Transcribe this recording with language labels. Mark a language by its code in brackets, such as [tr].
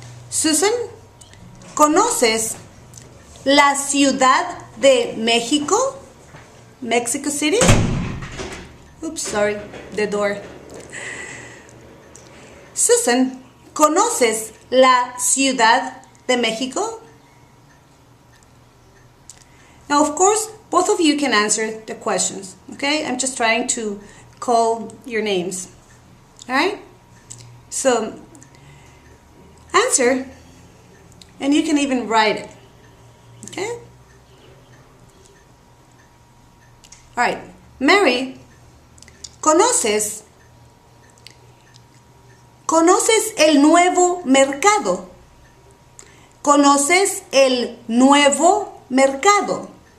[es] Susan, ¿conoces la Ciudad de México? [en] Mexico City? Oops, sorry, the door. Susan, ¿conoces la Ciudad de México? Now, of course, both of you can answer the questions, okay? I'm just trying to call your names, all right? So, answer, and you can even write it, okay? All right, [es] Mary, ¿conoces el nuevo mercado? ¿Conoces el nuevo mercado?